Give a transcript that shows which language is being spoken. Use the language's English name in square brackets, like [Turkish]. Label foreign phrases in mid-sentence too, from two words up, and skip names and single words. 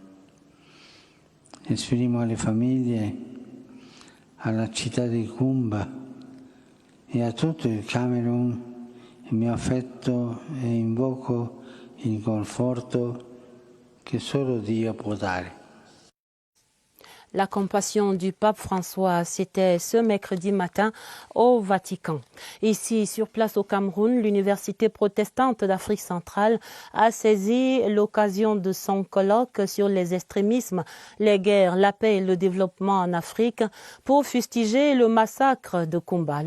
[Italian] Esprimo alle famiglie, alla città di Koumba e a tutto il Camerun il mio affetto e invoco il conforto che solo Dio può dare. [French] La compassion du pape François, c'était ce mercredi matin au Vatican. Ici, sur place au Cameroun, l'Université protestante d'Afrique centrale a saisi l'occasion de son colloque sur les extrémismes, les guerres, la paix et le développement en Afrique pour fustiger le massacre de Koumba.